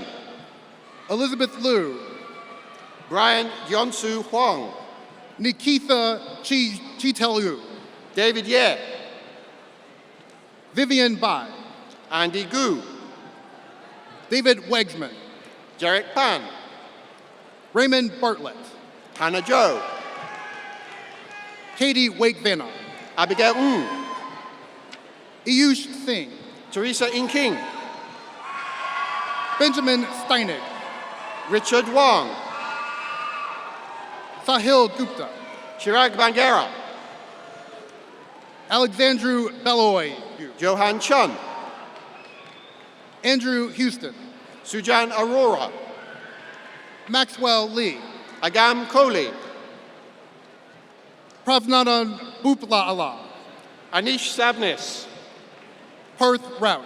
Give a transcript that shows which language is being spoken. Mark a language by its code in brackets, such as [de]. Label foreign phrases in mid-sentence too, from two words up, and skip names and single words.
[en] Elizabeth Liu, Brian Yonsu Huang, Nikitha Chitelu, David Ye, Vivian Bai, Andy Gu, David Wegsman, Derek Pan, Raymond Bartlett, Hannah Joe, Katie Wakevana, Abigail Ng, Ayush Singh, Teresa In King, Benjamin Steinig, Richard Wang, Sahil Gupta, Chirag Bangera, Alexandru Beloy, Johan Chun, Andrew Houston, Sujan Arora, Maxwell Lee, Agam Kohli, Pravnadan Bupla Anish Sabnis, Parth Rout,